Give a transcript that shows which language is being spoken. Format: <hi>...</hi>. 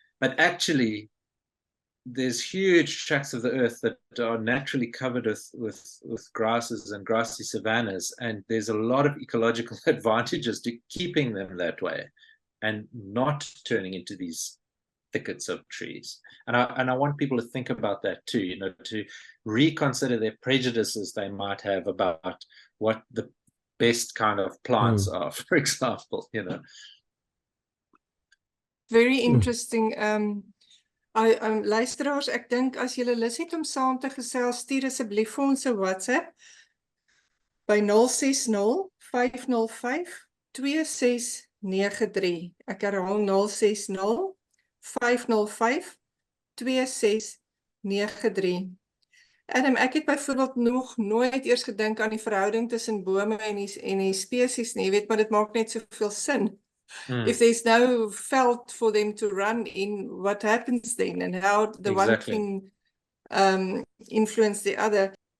<en>But actually, there's huge tracts of the earth that are naturally covered with grasses and grassy savannas, and there's a lot of ecological advantages to keeping them that way and not turning into these thickets of trees. And I want people to think about that too, to reconsider their prejudices they might have about what the best kind of plants are, for example, Very interesting.</en> <af>Luisteraars, ek dink as julle lus het om saam te gesels, stuur asseblief vir ons 'n WhatsApp by 060 505 2693. Ek herhaal 060 505 2693. Adam, ek het byvoorbeeld nog nooit eers gedink aan die verhouding tussen bome en die spesies nie, maar dit maak net soveel sin.</af> <en>If there's no veld for them to run in, what happens then, and how the one thing influence the other.</en>